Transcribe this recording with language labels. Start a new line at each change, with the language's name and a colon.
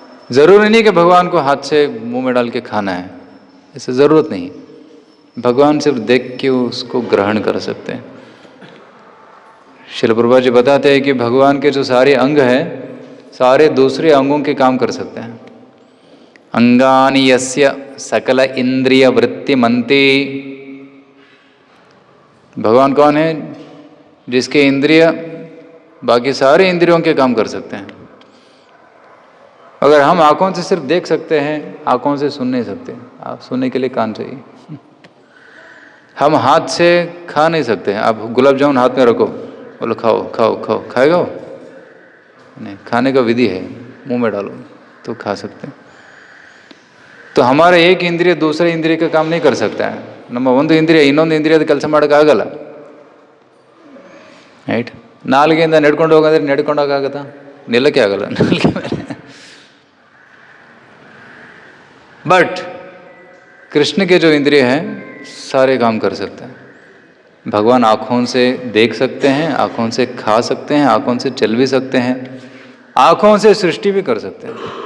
Hindi: ज़रूरी नहीं कि भगवान को हाथ से मुंह में डाल के खाना है, ऐसे ज़रूरत नहीं। भगवान सिर्फ देख के उसको ग्रहण कर सकते हैं। श्रील प्रभुपाद जी बताते हैं कि भगवान के जो सारे अंग हैं, सारे दूसरे अंगों के काम कर सकते हैं।
Sanskrit: अंगानि यस्य सकल इंद्रिय वृत्तिमन्ति।
Hindi: भगवान कौन है? जिसके इंद्रिय बाकी सारे इंद्रियों के काम कर सकते हैं। अगर हम आंखों से सिर्फ देख सकते हैं, आंखों से सुन नहीं सकते, आप सुनने के लिए कान चाहिए। हम हाथ से खा नहीं सकते। आप गुलाब जामुन हाथ में रखो, बोलो खाओ खाओ खाओ, खाएगा वो? नहीं, खाने का विधि है, मुंह में डालो तो खा सकते हैं। तो हमारा एक इंद्रिय दूसरे इंद्रिय का काम नहीं कर सकता है।
Kannada: ನಮ್ಮ ಒಂದು ಇಂದ್ರಿಯ ಇನ್ನೊಂದು ಇಂದ್ರಿಯದ ಕೆಲಸ ಮಾಡೋಕ್ಕಾಗಲ್ಲ, ರೈಟ್। ನಾಲ್ಗೆಯಿಂದ ನಡ್ಕೊಂಡು ಹೋಗೋದ್ರೆ ನಡ್ಕೊಂಡು ಹೋಗಾಗತ್ತಾ? ನಿಲ್ಲಕ್ಕೆ ಆಗಲ್ಲ ನಾಲ್ಗೆ ಮೇಲೆ।
Hindi: बट कृष्ण के जो इंद्रिय हैं सारे काम कर सकते हैं। भगवान आँखों से देख सकते हैं, आँखों से खा सकते हैं, आँखों से चल भी सकते हैं, आँखों से सृष्टि भी कर सकते हैं।